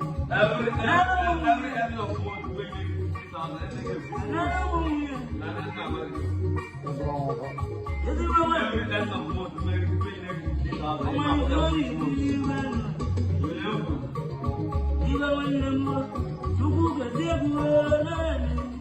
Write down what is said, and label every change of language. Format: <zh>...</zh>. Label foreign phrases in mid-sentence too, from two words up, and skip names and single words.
<en>Every, every, every, every of what we give fifty thousand, I think it's good. Another one, yeah.</en> <ig>Na na na, Ezigbo nwa. Ọmọ Igbo yi ndị ibe nọ. Ibe nwanne m nwa. Chukwu gozie egwu o, naanị.</ig>